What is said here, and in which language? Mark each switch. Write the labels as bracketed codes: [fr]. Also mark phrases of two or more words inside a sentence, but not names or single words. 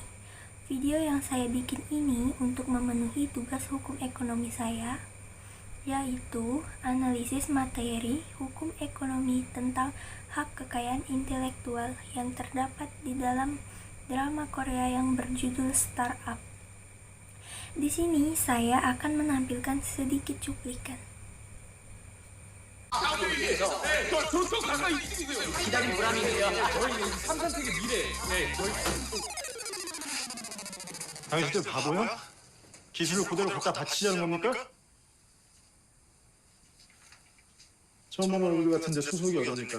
[id] Video yang saya bikin ini untuk memenuhi tugas hukum ekonomi saya, yaitu analisis materi hukum ekonomi tentang hak kekayaan intelektual yang terdapat di dalam drama Korea yang berjudul Startup. Di sini saya akan menampilkan sedikit cuplikan. [ko] 당신들 바보야? 기술을 그대로 갖다 바치자는 겁니까? 처음 보는 얼굴 같은데 소속이 어딥니까?